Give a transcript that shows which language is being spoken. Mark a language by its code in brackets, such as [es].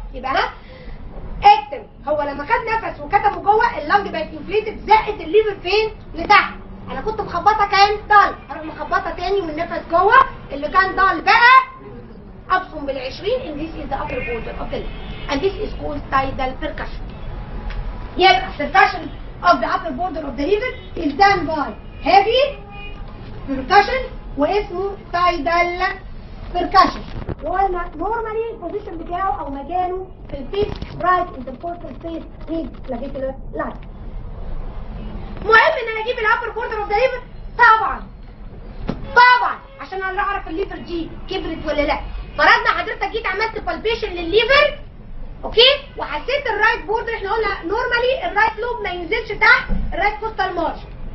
[ar] يبقى ها اكتم. هو لما خد نفس وكتمه جوه اللنج بقت انفليتد، زقت الليفر فين؟ لتحت. انا كنت مخبطه كان ضل، اروح مخبطه تاني والنفس جوه اللي كان ضل بقى ابصم بال20 [en] and this is the upper border of the lip and this is called tidal percussion. يبقى percussion of the upper border of the liver is done by heavy percussion [ar] واسمه [en] tidal percussion. [ar] وقلنا [en] normally البوزيشن بتاعه او مكانه في الفيس right intercostal space with clavicular line. [ar] مهم ان انا اجيب الابر بوردر اوف ذا ليفر؟ طبعا عشان انا اعرف الليفر دي كبرت ولا لا. فرضنا حضرتك جيت عملت بالبيشن للليفر اوكي وحسيت الرايت بوردر، احنا قلنا نورمالي الرايت لوب ما ينزلش تحت الرايت كوستال مارجن.